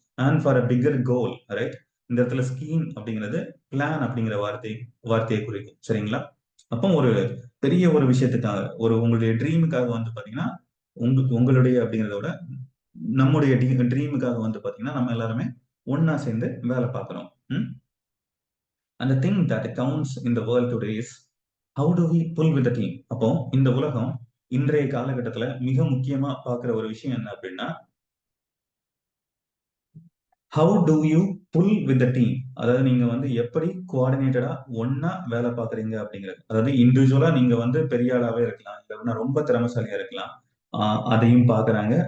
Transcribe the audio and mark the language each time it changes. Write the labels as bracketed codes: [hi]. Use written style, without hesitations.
[en] and for a bigger goal, [ta] right? இந்த இடத்துல scheme அப்படிங்கிறது பிளான் அப்படிங்கிற வார்த்தையை குறிக்கும். சரிங்களா? அப்போ ஒரு பெரிய ஒரு விஷயத்துக்காக, ஒரு உங்களுடைய ட்ரீமுக்காக வந்து பாத்தீங்கன்னா உங்களுடைய அப்படிங்கிறத விட நம்முடைய ட்ரீமுக்காக வந்து பாத்தீங்கன்னா நம்ம எல்லாருமே ஒன்னா சேர்ந்து வேலை பார்க்கிறோம். [en] And the thing that counts in the world today is how do we pull with the team. [ta] அப்போ இந்த உலகம் இன்றைய காலகட்டத்துல மிக முக்கியமா பார்க்கிற ஒரு விஷயம் என்ன அப்படின்னா, [en] how do you pull with the team. [ta] அதாவது நீங்க வந்து எப்படி கோஆர்டினேட்டடா ஒன்னா வேலை பார்க்கறீங்க அப்படிங்கிறது. அதாவது இண்டிவிஜுவலா நீங்க வந்து பெரிய ஆளாவே இருக்கலாம், இல்லைன்னா ரொம்ப திறமைசாலியா இருக்கலாம். அதையும் பாக்குறாங்க.